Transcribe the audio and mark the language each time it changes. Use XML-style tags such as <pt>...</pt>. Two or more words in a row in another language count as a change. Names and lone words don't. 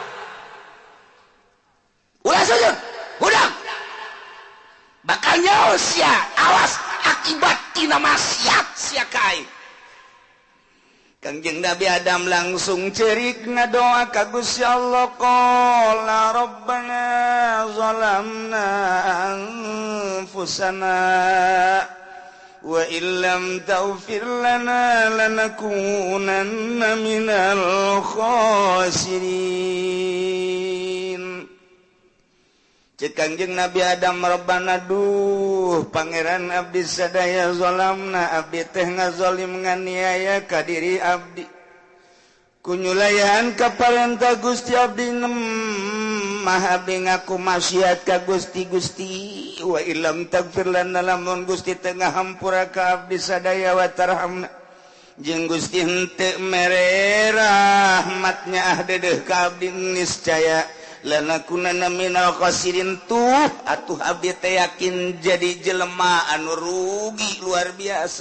<su>Ulah sujud. Hudang. Bakal nyawa sia. Awas akibat tina maksiat sia kai. Kangjeng Nabi Adam langsung cerik ngadoa ka Gusti Allah</su> <ar>قال ربنا ظلمنا أنفسنا وإن لم تغفر لنا لنكونن من الخاسرين.</ar> <su>Cek Kangjeng Nabi Adam Rabbana duh pangeran abdi sadaya zalamna abdi teh ngazalim nganiaya ka diri abdi kunyulayan ka parentah Gusti abdi mah abdi ngaku maksiat ka Gusti</su> <ar>وإن لم تغفر لنا</ar> <su>lamun Gusti teu ngahampura ka abdi sadaya</su> <ar>وترحمنا</ar> <su>jeung Gusti henteu mere rahmatnya dedeuh ka abdi niscaya</su> <ar>لنكونن من الخاسرين</ar> <su>tuh atuh abdi teh yakin jadi jelema anu rugi luar biasa.</su>